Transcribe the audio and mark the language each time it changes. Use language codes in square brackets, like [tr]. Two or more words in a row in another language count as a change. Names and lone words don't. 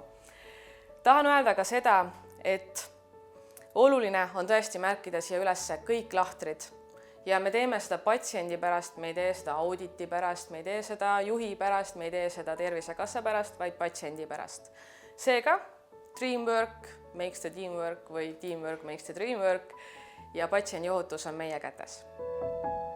[et] Tahan öelda ka seda, et oluline on tõesti märkida siia üles kõik lahtrid ja me teeme seda patsiendi pärast, me ei tee seda auditi pärast, me ei tee seda juhi pärast, me ei tee seda Tervisekassa pärast, vaid patsiendi pärast. Seega, [en] dreamwork makes the teamwork [et] või [en] teamwork makes the dreamwork [et] ja patsiendi ohutus on meie kätes.